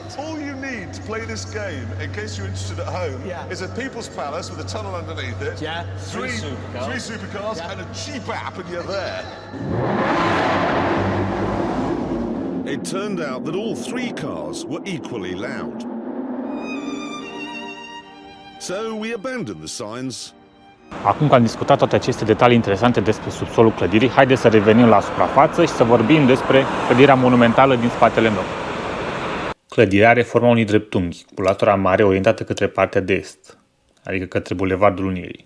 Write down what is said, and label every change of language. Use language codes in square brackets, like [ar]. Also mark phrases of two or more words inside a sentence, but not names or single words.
[en] All you need to play this game, in case you're interested at home, is a People's Palace with a tunnel underneath it. Yeah. Three supercars. supercars and a cheap app, and you're there. It turned out that all three cars were equally loud. So we abandoned the signs. [ro] Acum că am discutat toate aceste detalii interesante despre subsolul clădirii, haideți să revenim la suprafață și să vorbim despre clădirea monumentală din spatele meu. Clădirea are forma unui dreptunghi, cu latura mare orientată către partea de est, adică către Bulevardul Unirii.